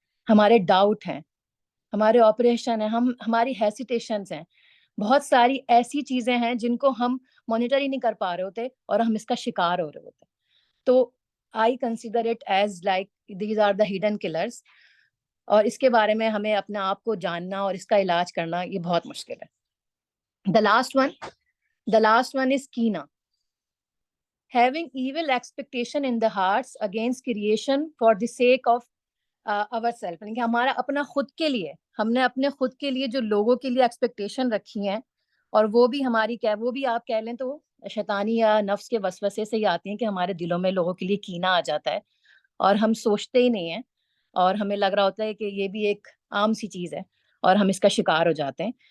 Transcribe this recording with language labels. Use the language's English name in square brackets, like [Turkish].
[Urdu] ہمارے ڈاؤٹ ہیں, ہمارے آپریشن ہیں, ہماری ہیسیٹیشنز ہیں, بہت ساری ایسی چیزیں ہیں جن کو ہم مانیٹر ہی نہیں کر پا رہے ہوتے اور ہم اس کا شکار ہو رہے ہوتے. تو [English] I consider it as like these are the hidden colours, [Urdu] اور اس کے بارے میں ہمیں اپنے آپ کو جاننا اور اس کا علاج کرنا یہ بہت مشکل ہے. [English] The last one is kina. Having evil expectation in the hearts against creation for the sake of ourselves. [Urdu] یعنی کہ ہمارا اپنا خود کے لیے, ہم نے اپنے خود کے لیے جو لوگوں کے لیے ایکسپیکٹیشن رکھی ہیں, اور وہ بھی ہماری وہ بھی آپ کہہ لیں تو شیطانی یا نفس کے وسوسے سے ہی آتی ہیں کہ ہمارے دلوں میں لوگوں کے لیے کینہ آ جاتا ہے اور ہم سوچتے ہی نہیں ہیں اور ہمیں لگ رہا ہوتا ہے کہ یہ بھی ایک عام سی چیز ہے اور ہم اس کا شکار ہو جاتے ہیں.